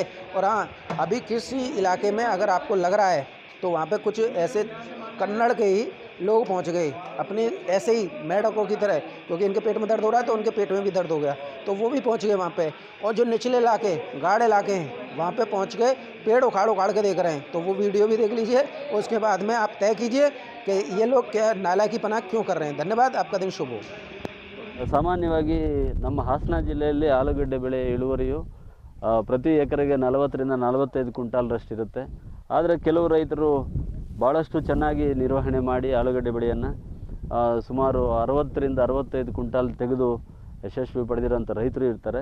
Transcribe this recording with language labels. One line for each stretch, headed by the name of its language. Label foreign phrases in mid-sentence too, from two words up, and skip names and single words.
Hindi: और हाँ, अभी किसी इलाके में अगर आपको लग रहा है तो वहाँ पे कुछ ऐसे कन्नड़ के ही लोग पहुँच गए अपनी ऐसे ही मेढकों की तरह, क्योंकि इनके पेट में दर्द हो रहा है तो उनके पेट में भी दर्द हो गया, तो वो भी पहुँच गए वहाँ पे। और जो निचले इलाके, गाढ़ इलाके हैं, वहाँ पे पहुँच गए, पेड़ उखाड़ के देख रहे हैं। तो वो वीडियो भी देख लीजिए, उसके बाद में आप तय कीजिए कि ये लोग क्या नालायकीपना क्यों कर रहे हैं। धन्यवाद, आपका दिन शुभ हो।
Kannada: ಸಾಮಾನ್ಯವಾಗಿ ನಮ್ಮ ಹಾಸನ ಜಿಲ್ಲೆಯಲ್ಲಿ ಆಲೂಗಡ್ಡೆ ಬೆಳೆ ಇಳುವರಿಯು ಪ್ರತಿ ಎಕರೆಗೆ 40 ರಿಂದ 45 ಕ್ವಿಂಟಾಲ್ರಷ್ಟಿರುತ್ತೆ. ಆದರೆ ಕೆಲವು ರೈತರು ಭಾಳಷ್ಟು ಚೆನ್ನಾಗಿ ನಿರ್ವಹಣೆ ಮಾಡಿ ಆಲೂಗಡ್ಡೆ ಬೆಳೆಯನ್ನು ಸುಮಾರು 60 ರಿಂದ 65 ಕ್ವಿಂಟಾಲ್ ತೆಗೆದು ಯಶಸ್ವಿ ಪಡೆದಿರೋಂಥ ರೈತರು ಇರ್ತಾರೆ.